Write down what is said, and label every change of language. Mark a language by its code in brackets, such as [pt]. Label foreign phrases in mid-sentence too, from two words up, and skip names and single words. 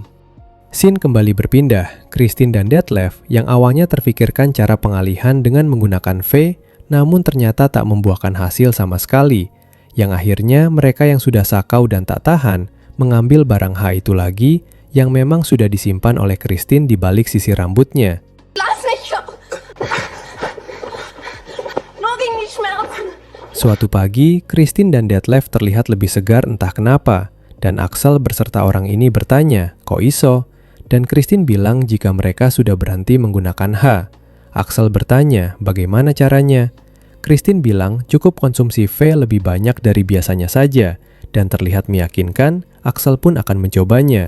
[id] Scene kembali berpindah, Christine dan Detlef yang awalnya terfikirkan cara pengalihan dengan menggunakan V, namun ternyata tak membuahkan hasil sama sekali. Yang akhirnya mereka yang sudah sakau dan tak tahan, mengambil barang H itu lagi yang memang sudah disimpan oleh Christine di balik sisi rambutnya. [de] Lass mich! Nur gegen die Schmerzen! [id] Suatu pagi, Christine dan Detlef terlihat lebih segar entah kenapa. Dan Axel berserta orang ini bertanya, [jv] kok iso? [id] Dan Christine bilang jika mereka sudah berhenti menggunakan H. Axel bertanya, bagaimana caranya? Christine bilang cukup konsumsi V lebih banyak dari biasanya saja, dan terlihat meyakinkan, Axel pun akan mencobanya.